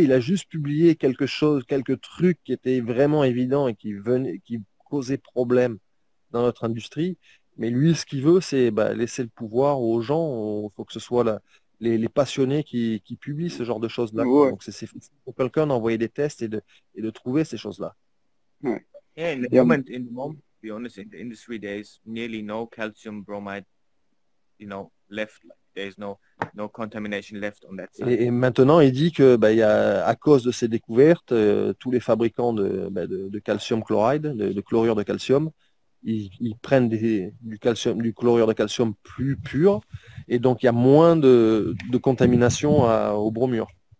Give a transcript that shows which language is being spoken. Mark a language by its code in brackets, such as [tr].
[fr] Il a juste publié quelque chose, quelques trucs qui étaient vraiment évidents et qui causaient problème dans notre industrie. Mais lui, ce qu'il veut, c'est laisser le pouvoir aux gens. Il faut que ce soit les passionnés qui publient ce genre de choses-là. Ouais. Donc, c'est facile pour quelqu'un d'envoyer des tests et de trouver ces choses-là. Ouais. [en] Yeah, in the [fr] Et [en] moment, to be honest, in the industry, there's nearly no calcium bromide, left. There's no contamination left on that side. [fr] Et maintenant, il dit que il y a, à cause de ces découvertes, tous les fabricants de calcium chloride, de chlorure de calcium, ils prennent du chlorure de calcium plus pur, et donc il y a moins de contamination au bromure.